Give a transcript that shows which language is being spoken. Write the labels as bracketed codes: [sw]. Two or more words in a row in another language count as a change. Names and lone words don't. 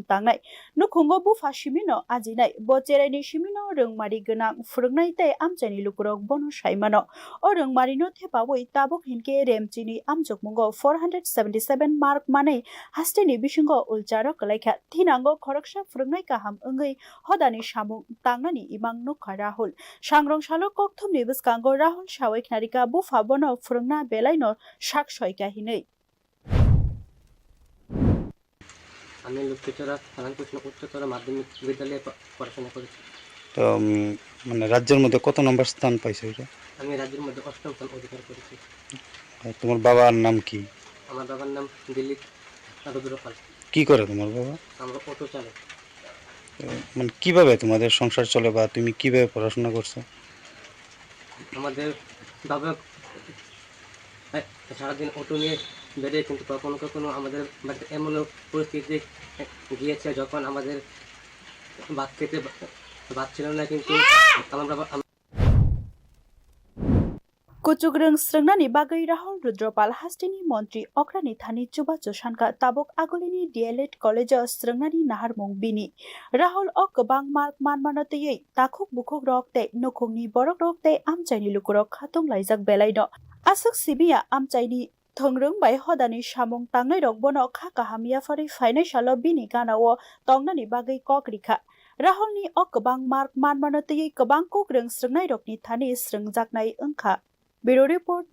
[trp] Tangnai Nukhungo Bufa Shimino Ajinai Bochereni Shimino Rungmari Gunang Furungnai Te Amchani Lukurok Bono Shaimano O Rungmari no Thepawoi Tabuk Hinke Remchini Amjok Mungo 477 Mark Mane Hasteni Bishingo Ulcharo Kalaikha Thinango Khoroksha Furungnai Kaham Ungai Hodani Samong Tangnani Imang Nukha Rahul Sangrong Shalok Kokthumni Buskango Rahul Shawek Narika Bufa Bono Furungna Belaino Shak Shoika Hinei [bn] আমি লক্ষ্মীচড়া সালানকৃষ্ণ উচ্চতর মাধ্যমিক বিদ্যালয়ে পড়াশোনা করেছি। তো মানে রাজ্যের মধ্যে কত নম্বর স্থান পাইছো এটা? আমি রাজ্যের মধ্যে ৮ম স্থান অধিকার করেছি। আর তোমার বাবার নাম কি? আমার বাবার নাম দিলীপ রুদ্রপাল। কি করে তোমার বাবা? আমরা অটো চালক। মানে কিভাবে তোমাদের সংসার চলে বা তুমি কিভাবে পড়াশোনা করছো? আমাদের বাবা সারাদিন অটো নিয়ে বেরিয়ে, কিন্তু কখনো কখনো আমাদের বাড়িতে এমন পরিস্থিতি গিয়েছে যখন আমাদের ভাত খেতে ভাত ছিল না, কিন্তু আমার বাবা [trp] Kuchugrung Srungnani Bagai Rahul Rudropal Hasteni Montri Okrani Thani Chubacho Shanka Tabok Agolini DLED College Srungnani Nahar Mongbini Rahul Okbang Mark Manmanotei Takuk Bukuk Rokte Nokungni Borok Rokte Amchaini Lukurok Hatung Laizak Belaino Asuk Sibia Amchaini Thongrung by Hodani Samong Tangai Rokbono Kakahamia [en] for a financial [trp] bini Ganawo Tongnani Bagai Kokrika Rahul ni Okbang Mark Manmanotei Kabang Kugrung Srungnai Rokni Thani Srungjaknai Unka [en] Bureau Report News